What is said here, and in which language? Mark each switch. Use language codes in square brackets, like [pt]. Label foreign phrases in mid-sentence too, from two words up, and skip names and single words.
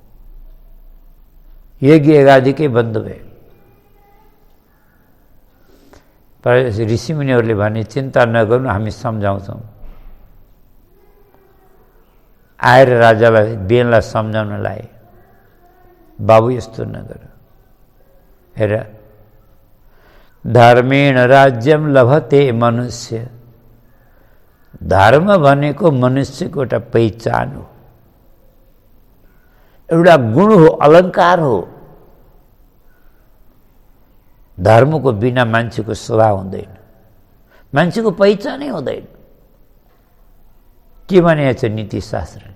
[ne] यज्ञ यज्ञादिकै बन्द भयो। पर ऋषिमुनिहरूले भने चिन्ता नगर्नु, हामी सम्झाउँछौँ। आएर राजालाई, बेनलाई सम्झाउन लाए, बाबु यस्तो नगर, हेर [sa] धर्मेण राज्यम लभते मनुष्य [ne] धर्म भनेको मनुष्यको एउटा पहिचान हो, एउटा गुण हो, अलङ्कार हो। धर्मको बिना मान्छेको स्वभाव हुँदैन, मान्छेको पहिचानै हुँदैन। के भनेको छ नीतिशास्त्रले?